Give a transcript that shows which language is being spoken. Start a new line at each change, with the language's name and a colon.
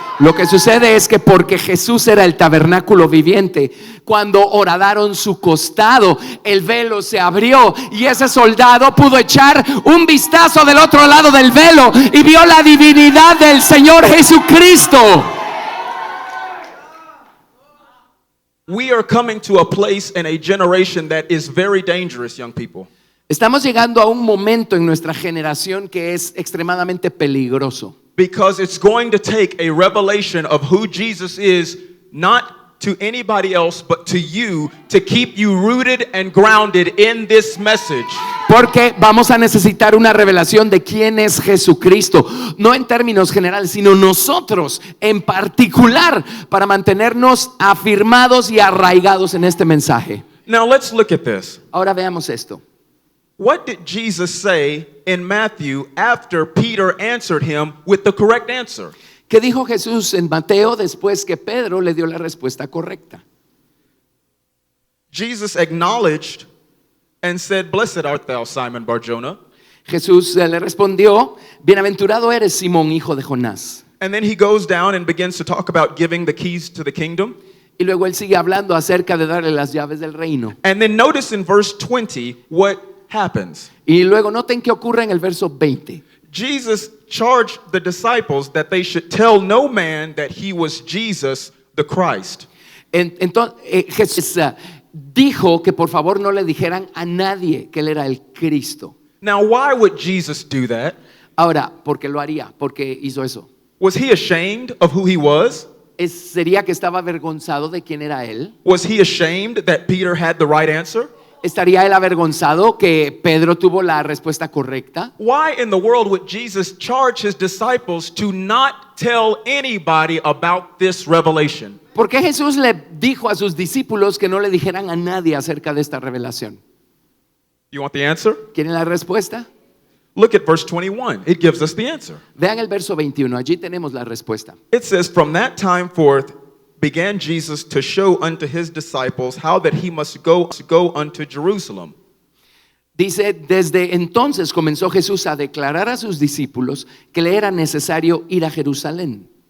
Spanish: Lo que sucede es que porque Jesús era el tabernáculo viviente, cuando horadaron su costado, el velo se abrió y ese soldado pudo echar un vistazo del otro lado del velo y vio la divinidad del Señor Jesucristo.
English: We are coming to a place in a generation that is very dangerous, young people.
Spanish: Estamos llegando a un momento en nuestra generación que es extremadamente peligroso.
English: Because it's going to take a revelation of who Jesus is, not to anybody else, but to you, to keep you rooted and grounded in this message.
Spanish: Porque vamos a necesitar una revelación de quién es Jesucristo, no en términos generales, sino nosotros en particular, para mantenernos afirmados y arraigados en este mensaje.
English: Now let's look at this.
Spanish: Ahora veamos esto.
English: What did Jesus say in Matthew after Peter answered him with the correct answer?
Spanish: ¿Qué dijo Jesús en Mateo después que Pedro le dio la respuesta correcta?
English: Jesus acknowledged and said, "Blessed art thou, Simon Bar-Jonah."
Spanish: Jesús le respondió, bienaventurado eres Simón, hijo de Jonás.
English: And then he goes down and begins to talk about giving the keys to the kingdom.
Spanish: Y luego él sigue hablando acerca de darle las llaves del reino.
English: And then notice in verse 20 what happens.
Spanish: Y luego noten qué ocurre en el verso 20.
English: Jesus charged the disciples that they should tell no man that he was Jesus the Christ.
Spanish: Entonces Jesús dijo que por favor no le dijeran a nadie que él era el Cristo.
English: Now, why would Jesus do that?
Spanish: Ahora, ¿por qué lo haría? ¿Por qué hizo eso?
English: Was he ashamed of who he was?
Spanish: ¿Sería que estaba avergonzado de quién era él?
English: Was he ashamed that Peter had the right answer?
Spanish: ¿Estaría él avergonzado que Pedro tuvo la respuesta correcta?
English: Why in the world would Jesus charge his disciples to not tell anybody about this revelation?
Spanish: ¿Por qué Jesús le dijo a sus discípulos que no le dijeran a nadie acerca de esta revelación?
English: You want the answer?
Spanish: ¿Quieren la respuesta?
English: Look at verse 21. It gives us the answer.
Spanish: Vean el verso 21, allí tenemos la respuesta.
English: It says, "From that time forth began Jesus to show unto his disciples how that he must go unto Jerusalem."
Spanish: Dice, desde entonces comenzó Jesús a declarar a sus discípulos que le era necesario ir a Jerusalén.